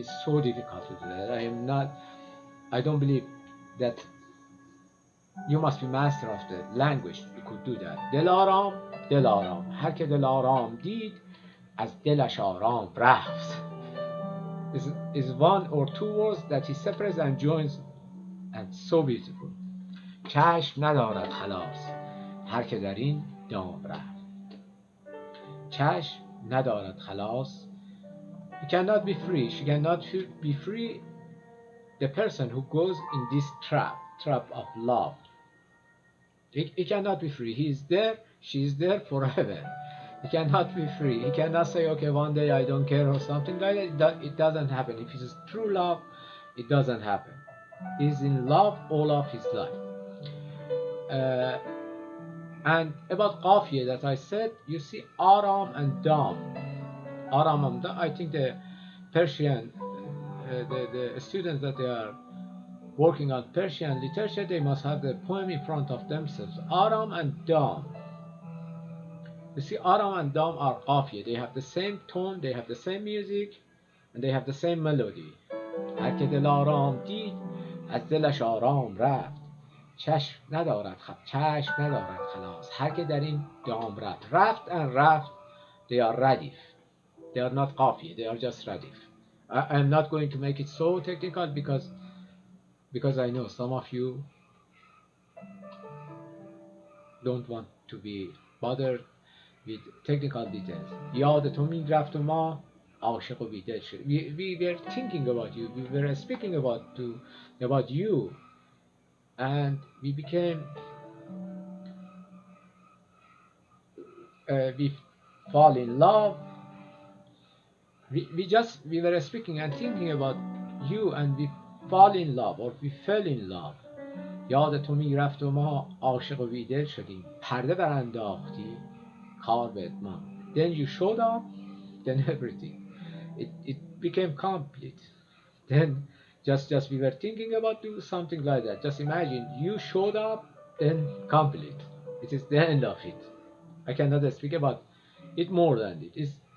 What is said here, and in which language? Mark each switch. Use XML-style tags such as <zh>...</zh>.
<en>It is so difficult to do that. I don't believe that you must be master of the language you could do that.</en> <fa>دلارام هر که دلارام دید از دلش آرام رفت</fa> <en>is one or two words that he separates and joins and so beautiful.</en> <fa>چشم ندارد خلاص هر که در این دام رفت. چشم ندارد خلاص.</fa> <en>He cannot be free. She cannot be free. The person who goes in this trap of love. He cannot be free. He is there, she is there forever. He cannot be free. He cannot say, okay, one day I don't care or something like that. It doesn't happen. If it is true love, it doesn't happen. He is in love all of his life. And about Qafiyeh that I said, you see Aram and Dam. Aram and Dam, I think the Persian, the students that they are working on Persian literature, they must have the poem in front of themselves. Aram and Dam. You see, Aram and Dam are Qafiyeh. They have the same tone, they have the same music, and they have the same melody. هر که دلارام دید از دلش آرام رفت. چشم ندارد خلاص هر که در این دام رفت. Raft and raft, they are radif. They are not Qafiyeh, they are just radif. I am not going to make it so technical because I know some of you don't want to be bothered with technical details.</en> <fa>یادتون می‌رفت و ما عاشق و بیدل شد.</fa> <en>We were thinking about you. We were speaking about you, and we became we fall in love. We were speaking and thinking about you, and we fall in love or we fell in love.</en> <fa>یادتون می‌رفت و ما عاشق و بیدل شدیم. پرده برانداختی کار به اتمام.</fa> <en>Then you showed up, then everything. It became complete. Then just we were thinking about do something like that. Just imagine you showed up, then complete. It is the end of it. I cannot speak about it more than it is.</en>